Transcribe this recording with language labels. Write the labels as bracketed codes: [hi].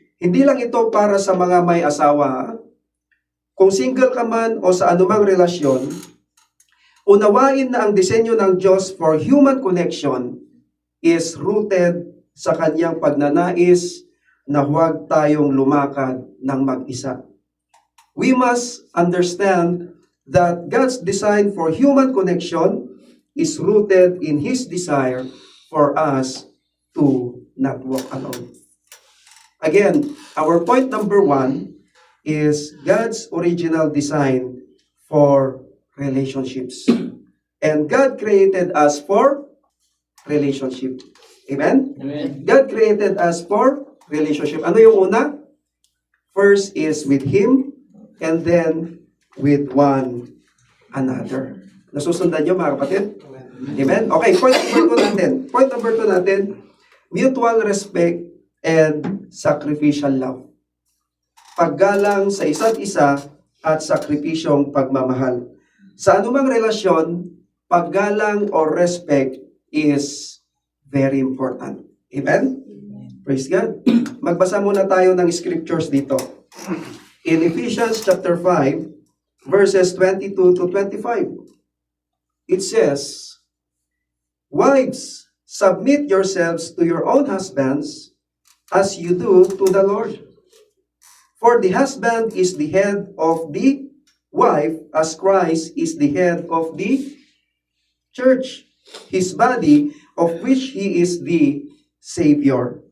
[tl] Hindi lang ito para sa mga may asawa. Kung single ka man o sa anumang relasyon, unawain na ang disenyo ng Diyos [en] for human connection is rooted [tl] sa kanyang pagnanais na huwag tayong lumakad ng mag-isa. [en] We must understand that God's design for human connection is rooted in His desire for us to not walk alone. Again, our point number 1 is God's original design for relationships. And God created us for relationship. Amen? Amen. God created us for relationship. [tl] Ano yung una? [en] First is with Him, and then with one another. [tl] Nasusundan niyo mga kapatid? Amen? Okay, point number 2 natin. [en] Point number 2 natin, mutual respect and sacrificial love. [tl] Paggalang sa isa't isa at sakripisyong pagmamahal. Sa anumang relasyon, paggalang [en] or respect is very important. Amen? Praise God. [tl] Magbasa muna tayo ng scriptures dito. [en] In Ephesians chapter 5, verses 22 to 25, it says, "Wives, submit yourselves to your own husbands as you do to the Lord. For the husband is the head of the wife, as Christ is the head of the church, His body, of which He is the Savior.